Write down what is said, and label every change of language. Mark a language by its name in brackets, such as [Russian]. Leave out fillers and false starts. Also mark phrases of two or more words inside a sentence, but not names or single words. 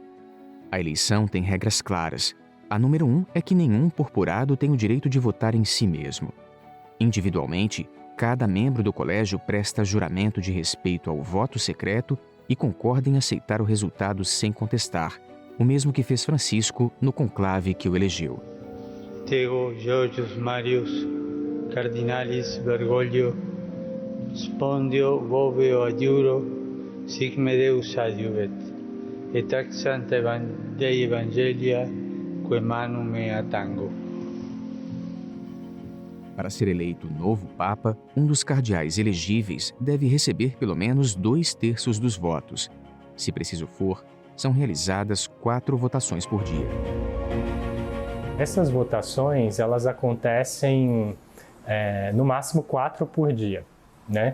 [Portuguese] A eleição tem regras claras. A número 1 é que nenhum purpurado tem o direito de votar em si mesmo. Individualmente, cada membro do colégio presta juramento de respeito ao voto secreto e concorda em aceitar o resultado sem contestar, o mesmo que fez Francisco no conclave que o elegeu. [Latin] Tego Georgius Marius Cardinalis Bergoglio Spondio Voveo Adiuro Sic me Deus adiuvet et ac Sancta Dei Evangelia que manum me atango. [Portuguese] Para ser eleito novo Papa, um dos cardeais elegíveis deve receber pelo menos 2/3 dos votos. Se preciso for, são realizadas 4 votações por dia. Essas votações, elas acontecem no máximo 4 por dia, né?